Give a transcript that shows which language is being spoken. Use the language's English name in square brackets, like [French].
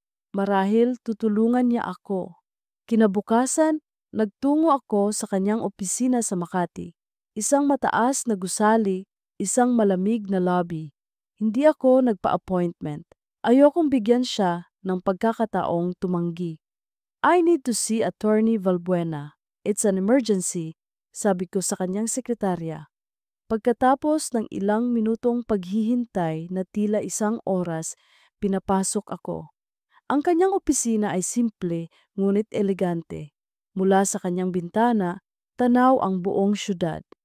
[Filipino] Marahil tutulungan niya ako. Kinabukasan, nagtungo ako sa kanyang opisina sa Makati. Isang mataas na gusali, isang malamig na lobby. Hindi ako nagpa-appointment. Ayokong bigyan siya ng pagkakataong tumanggi. [English] I need to see Attorney Valbuena. It's an emergency, [Filipino] sabi ko sa kanyang sekretarya. Pagkatapos ng ilang minutong paghihintay na tila isang oras, pinapasok ako. Ang kanyang opisina ay simple ngunit elegante. Mula sa kanyang bintana, tanaw ang buong syudad.